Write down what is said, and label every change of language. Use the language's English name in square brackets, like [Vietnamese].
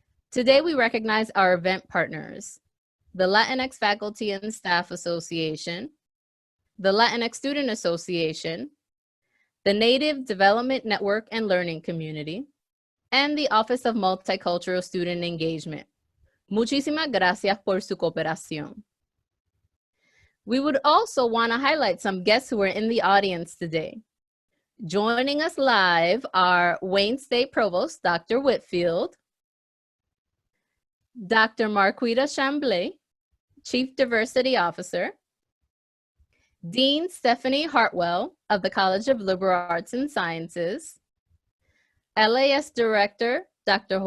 [English] Today, we recognize our event partners, the Latinx Faculty and Staff Association, the Latinx Student Association, the Native Development Network and Learning Community, and the Office of Multicultural Student Engagement. [Spanish] Muchísimas gracias por su cooperación. [English] We would also want to highlight some guests who are in the audience today. Joining us live are Wayne State Provost, Dr. Whitfield, Dr. Marquita Chamblay, Chief Diversity Officer, Dean Stephanie Hartwell of the College of Liberal Arts and Sciences, LAS Director, Dr.